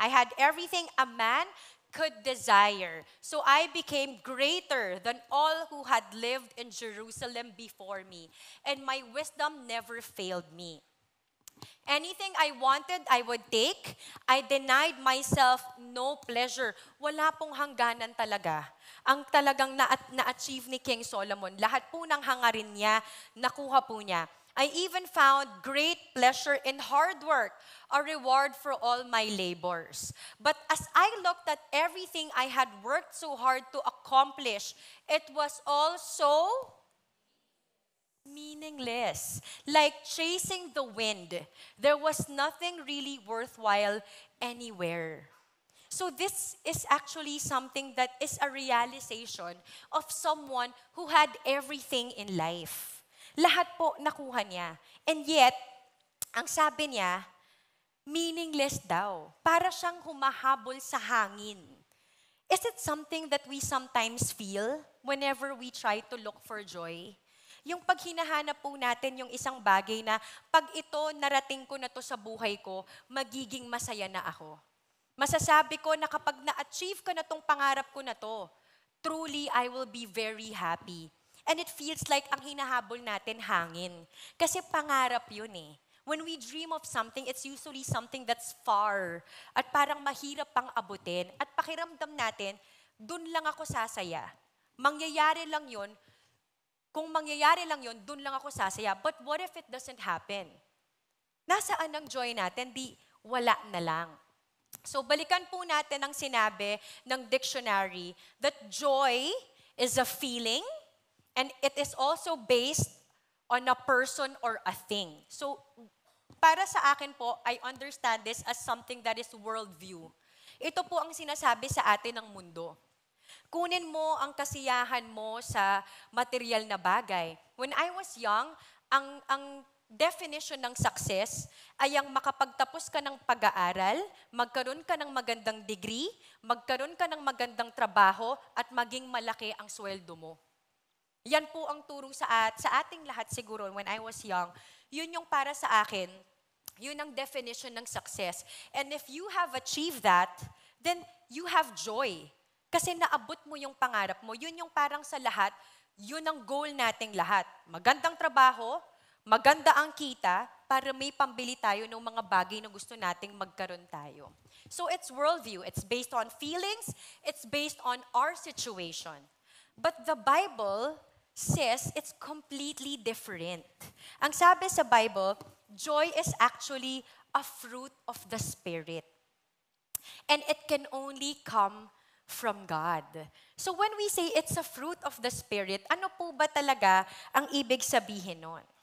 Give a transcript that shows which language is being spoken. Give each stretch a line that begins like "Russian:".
English: I had everything a man could desire. So I became greater than all who had lived in Jerusalem before me. And my wisdom never failed me. Anything I wanted, I would take. I denied myself no pleasure.
Filipino: Wala pong hangganan talaga. Ang talagang na-achieve ni King Solomon, lahat po ng hangarin niya, nakuha po niya.
English: I even found great pleasure in hard work, a reward for all my labors. But as I looked at everything I had worked so hard to accomplish, it was all so meaningless. Like chasing the wind. There was nothing really worthwhile anywhere. So this is actually something that is a realization of someone who had everything in life.
Filipino: Lahat po nakuha niya.
English: And yet,
Filipino: ang sabi niya, meaningless daw. Para siyang humahabol sa hangin.
English: Is it something that we sometimes feel whenever we try to look for joy?
Filipino: Yung pag hinahanap po natin yung isang bagay na pag ito narating ko na to sa buhay ko, magiging masaya na ako. Masasabi ko na kapag na-achieve ko na tong pangarap ko na to,
English: truly I will be very happy. And it feels like
Filipino: ang hinahabol natin hangin. Kasi pangarap yun eh.
English: When we dream of something, it's usually something that's far.
Filipino: At parang mahirap pang abutin. At pakiramdam natin, dun lang ako sasaya. Mangyayari lang yun. Kung mangyayari lang yun, dun lang ako sasaya.
English: But what if it doesn't happen?
Filipino: Nasaan ang joy natin? Di wala na lang. So balikan po natin ang sinabi ng dictionary
English: that joy is a feeling. And it is also based on a person or a thing. So,
Filipino: para sa akin po,
English: I understand this as something that is worldview.
Filipino: Ito po ang sinasabi sa atin ng mundo. Kunin mo ang kasiyahan mo sa material na bagay.
English: When I was young,
Filipino: ang definition ng success ay ang makapagtapos ka ng pag-aaral, magkaroon ka ng magandang degree, magkaroon ka ng magandang trabaho, at maging malaki ang sweldo mo. Yan po ang turo sa ating lahat siguro
English: when I was young.
Filipino: Yun yung para sa akin, yun ang definition ng success.
English: And if you have achieved that, then you have joy.
Filipino: Kasi naabot mo yung pangarap mo. Yun yung parang sa lahat, yun ang goal nating lahat. Magandang trabaho, maganda ang kita, para may pambili tayo ng mga bagay na gusto nating magkaroon tayo.
English: So it's worldview. It's based on feelings. It's based on our situation. But the Bible says it's completely different.
Filipino: Ang sabi sa
English: Bible, joy is actually a fruit of the Spirit. And it can only come from God. So when we say it's a fruit of the Spirit,
Filipino: ano po ba talaga ang ibig sabihin nun?